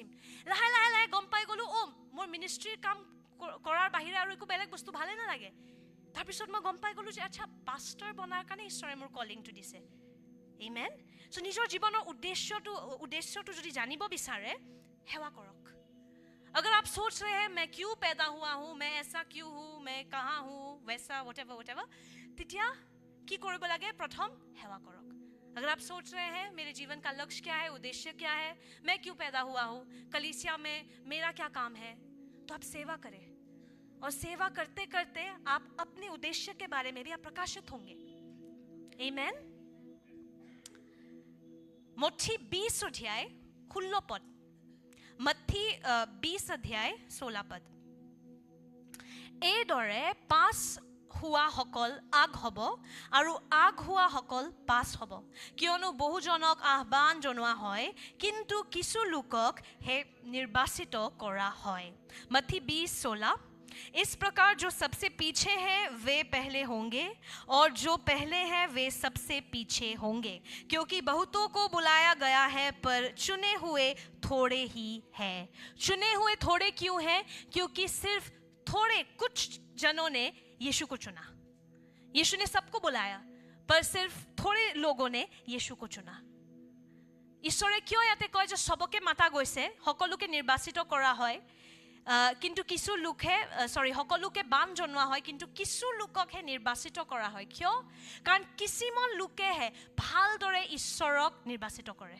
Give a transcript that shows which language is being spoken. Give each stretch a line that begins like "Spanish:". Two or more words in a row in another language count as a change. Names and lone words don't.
Assamese: লাহে লাহে লাহে গম পাই গ'লোঁ, মোৰ মিনিষ্ট্ৰীৰ কাম কৰাৰ বাহিৰে আৰু একো বেলেগ বস্তু ভালে নালাগে। তাৰপিছত মই গম পাই গ'লোঁ যে আচ্ছা পাষ্টৰ বনাৰ কাৰণে ঈশ্বৰে মোৰ কলিংটো দিছে। আমেন। চ' নিজৰ জীৱনৰ উদ্দেশ্যটো যদি জানিব বিচাৰে সেৱা কৰক।
Hindi: अगर आप सोच रहे हैं मैं क्यों पैदा हुआ हूँ, मैं ऐसा क्यों हूँ, मैं कहाँ हूँ, वैसा whatever,
Assamese: তেতিয়া কি কৰিব লাগে? প্ৰথম সেৱা কৰক।
Hindi: अगर आप सोच रहे हैं मेरे जीवन का लक्ष्य क्या है, उद्देश्य क्या है, मैं क्यों पैदा हुआ हूँ, कलीसिया में मेरा क्या काम है, तो आप सेवा करें। और सेवा करते करते आप अपने उद्देश्य के बारे में भी आप प्रकाशित होंगे। आमेन। मत्थी 20 अध्याय 16 पद, मत्थी 20 अध्याय 16 पद।
Assamese: এইদৰে পাছ হোৱা সকল আগ হ'ব আৰু আগ হোৱা সকল পাছ হ'ব, কিয়নো বহুজনক আহ্বান জনোৱা হয় কিন্তু কিছু লোকক হে নিৰ্বাচিত কৰা হয়।
Hindi: मत्थी 20:16। इस प्रकार जो सबसे पीछे हैं वे पहले होंगे और जो पहले हैं वे सबसे पीछे होंगे, क्योंकि बहुतों को बुलाया गया है पर चुने हुए थोड़े ही हैं। चुने हुए थोड़े क्यों हैं? क्योंकि सिर्फ थोड़े कुछ जनों ने यीशु को चुना। यीशु ने सबको बुलाया पर सिर्फ थोड़े लोगों ने यीशु को चुना।
Assamese: ঈশ্বৰে কিয় ইয়াতে কয় যে সবকে মাতা গৈছে, সকলোকে নিৰ্বাচিত কৰা হয়, কিন্তু কিছু লোকে সকলোকে বান জনোৱা হয় কিন্তু কিছু লোককহে নিৰ্বাচিত কৰা হয়। কিয়? কাৰণ কিছুমান লোকেহে ভালদৰে ঈশ্বৰক নিৰ্বাচিত কৰে।